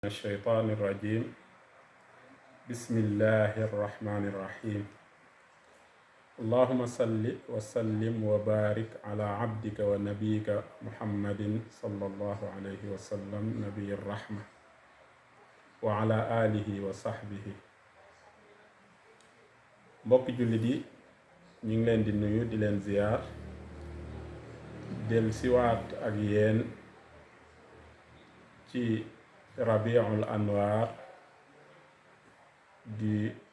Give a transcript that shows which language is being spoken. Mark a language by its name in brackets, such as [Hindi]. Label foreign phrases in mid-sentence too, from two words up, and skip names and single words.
[Arabic] الشيطان الرجيم بسم الله الرحمن الرحيم اللهم صل وسلم وبارك على عبدك ونبيك محمد صلى الله عليه وسلم نبي الرحمة وعلى آله وصحبه. [Wolof] mbokki jullit yi ñu ngi leen di nuyu di leen ziyaar del siwaat ak yéen ci rabiul anwaar di